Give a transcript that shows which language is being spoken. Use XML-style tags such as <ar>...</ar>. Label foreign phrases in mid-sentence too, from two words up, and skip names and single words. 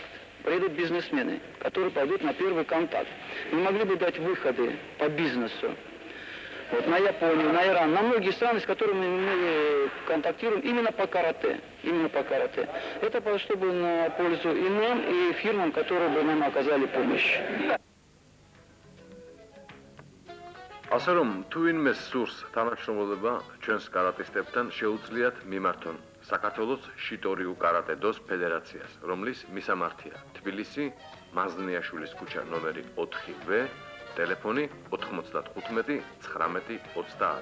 <ru>Приедут бизнесмены, которые пойдут на первый контакт. Мы могли бы дать выходы по бизнесу. Вот, на Японию, на Иран, на многие страны, с которыми мы контактируем именно по каратэ. Это пошло бы на пользу и нам, и фирмам, которые бы нам оказали помощь.</ru> <ka>ასე რომ თუ ვინმე სურს თანამშრომლობა ჩვენს კარატისტებთან შეუძლიათ მიმართონ საქართველოს შიტორიუ კარატე-დოს ფედერაციას, რომლის მისამართია თბილისი, მაზნიაშვილის ქუჩა ნომერი 4-ვ, ტელეფონი 95 19 30.</ka>